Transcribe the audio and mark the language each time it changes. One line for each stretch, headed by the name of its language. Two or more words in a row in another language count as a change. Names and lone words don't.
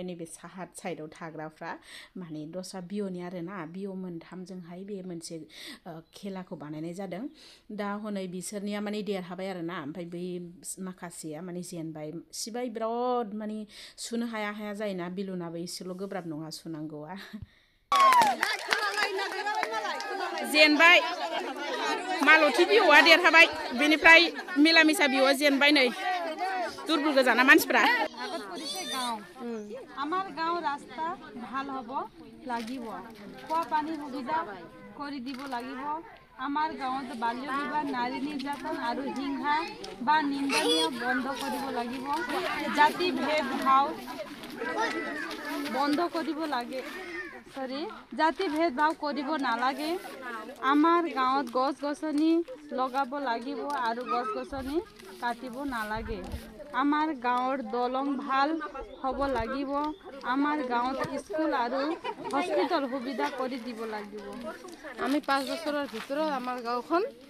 Bodo: नैबे साहा साइडआव थाग्राफ्रा माने दस्रा बिअनि आरोना बिअ मोनथामजोंहाय बे मोनसे खेलाखौ बानायनाय जादों दा हनै बिसोरनिया माने देरहाबाय आरोना ओमफ्राय बै माखासेया माने जेनबाय सिबाय बिराद माने सुनो हाया हाया जायोना बिलुनाबो एसेल' गोब्राब नङा सुनांगौआ जेनबाय मालथि बिअआ देरहाबाय बेनिफ्राय मिलामिसा बिअआ जेनबाय नै दुरबल गोजाना मानसिफ्रा
Assamese: আমার গাঁও রাস্তা ভাল হব লাগিব খোৱা পানী সুবিধা কৰি দিব লাগিব আমাৰ গাঁৱত বাল্য বিবাহ নাৰী নিৰ্যাতন আৰু হিংসা বা নিন্দনীয় বন্ধ কৰিব লাগিব জাতি ভেদ ভাৱ বন্ধ কৰিব লাগে জাতি ভেদ ভাৱ কৰিব নালাগে আমাৰ গাঁৱত গছ গছনি লগাব লাগিব আৰু গছ গছনি কাটিব নালাগে আমাৰ গাঁৱৰ দলং ভাল হ'ব লাগিব আমাৰ গাঁৱত স্কুল আৰু হস্পিটেল সুবিধা কৰি দিব লাগিব আমি 5 বছৰৰ ভিতৰত আমাৰ গাঁওখন